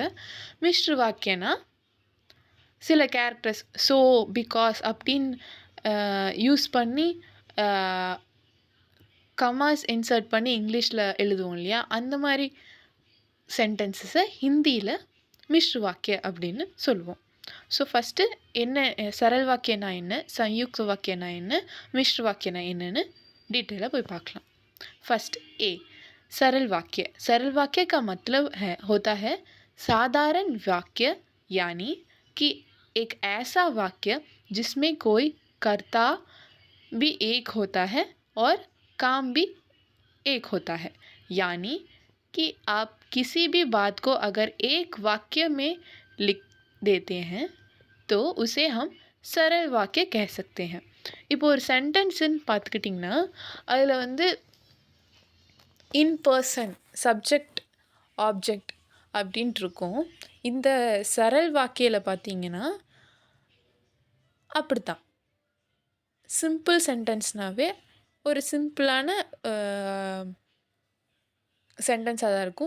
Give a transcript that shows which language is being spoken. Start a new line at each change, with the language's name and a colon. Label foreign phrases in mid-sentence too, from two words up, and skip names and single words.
Tamil: மிஷ்ரு வாக்கியனா சில கேரக்டர்ஸ்
English: so, because
Tamil: அப்படின்னு யூஸ் பண்ணி
English: commas insert
Tamil: பண்ணி இங்கிலீஷில் எழுதுவோம் இல்லையா, அந்த மாதிரி சென்டென்சஸை ஹிந்தியில்
Hindi: मिश्र वाक्य
Tamil: அப்படின்னு சொல்லுவோம்.
English: so first
Tamil: என்ன சரல் வாக்கியனா என்ன, சயுக்த வாக்கியனா என்ன, மிஷ்ரு வாக்கியனா என்னன்னு डिटेल போய் பார்க்கலாம்.
English: first a
Hindi: सरल वाक्य. सरल वाक्य का मतलब होता है साधारण वाक्य, यानी कि एक ऐसा वाक्य जिसमें कोई कर्ता भी एक होता है और काम भी एक होता है. यानी कि आप किसी भी बात को अगर एक वाक्य में लिख देते हैं तो उसे हम सरल वाक्य कह सकते हैं.
Tamil: இப்போ ஒரு சென்டென்ஸுன்னு பார்த்துக்கிட்டிங்கன்னா அதில் வந்து
English: in person,
Tamil: சப்ஜெக்ட், ஆப்ஜெக்ட் அப்படின்ட்டு இருக்கும். இந்த சரல் வாக்கியில் பார்த்தீங்கன்னா அப்படித்தான். சிம்பிள் சென்டென்ஸ்னாவே ஒரு சிம்பிளான சென்டென்ஸாக தான் இருக்கும்.